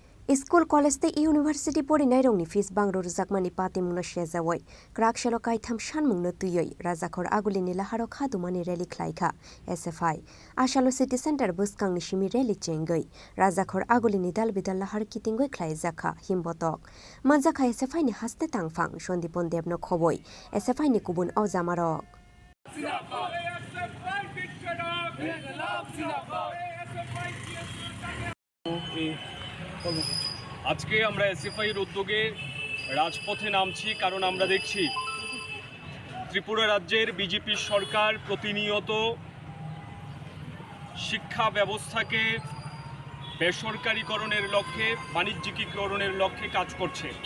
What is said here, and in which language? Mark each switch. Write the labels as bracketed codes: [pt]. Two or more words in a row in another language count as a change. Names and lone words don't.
[en] school college [trp] ते इउनिभार्सिटी पढ़िनाय रंगनि फिस बांग्रो रुजाकमानि पातिमुनो शेजावै क्राकशेलो काइथाम सानमुंनो तुयै राजाखर आगुलिनि लाहारो खादुमानि रेलि ख्लाइखा एसएफआई आशालो [en] city centre [trp] बुसकांनि सिमि रेलि चेंगै राजाखर आगुलिनि दाल बिदाल लाहार कितिंगै ख्लाइ जाखा हिमबतक माजाखा एसएफआई नि हास्ते तांफां सन्दीपन देबनो खबय एसएफआई नि गुबुन औजामारक [bn] আজকে আমরা এসএফআইয়ের উদ্যোগে রাজপথে নামছি কারণ আমরা দেখছি ত্রিপুরা রাজ্যের বিজেপি সরকার প্রতিনিয়ত শিক্ষা ব্যবস্থাকে বেসরকারীকরণের লক্ষ্যে বাণিজ্যিকীকরণের লক্ষ্যে কাজ করছে।